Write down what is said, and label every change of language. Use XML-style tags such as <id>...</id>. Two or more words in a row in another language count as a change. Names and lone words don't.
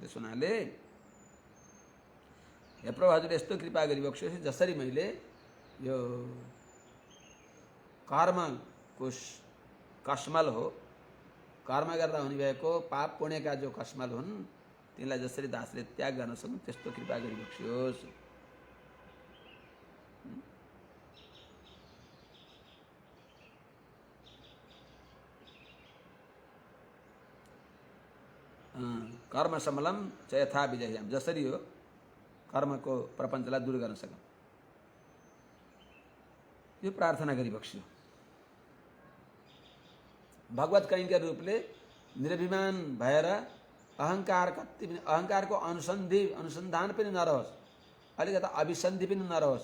<ne>त्यसो हुनाले हे प्रभु हजुरले यस्तो कृपा गरिबक्स्यो जसरी मैले यो कर्मको कस्मल हो, कर्म गर्दा हुने भएको पाप पुण्यका जो कस्मल हुन् तिनलाई जसरी दासले त्याग गर्न सक्नु त्यस्तो कृपा गरिबक्स्योस्।</ne> <sa>कर्म समलम च यथा विजयम,</sa> <ne>जसरी हो कर्मको प्रपञ्चलाई दूर गर्न सकौँ यो प्रार्थना गरिबक्स्यो। भगवत कैंकर रूपले निर्भिमान भएर अहङ्कार कति पनि, अहङ्कारको अनुसन्धान पनि नरहोस्, अलिकता अभिसन्धि पनि नरहोस्।</ne>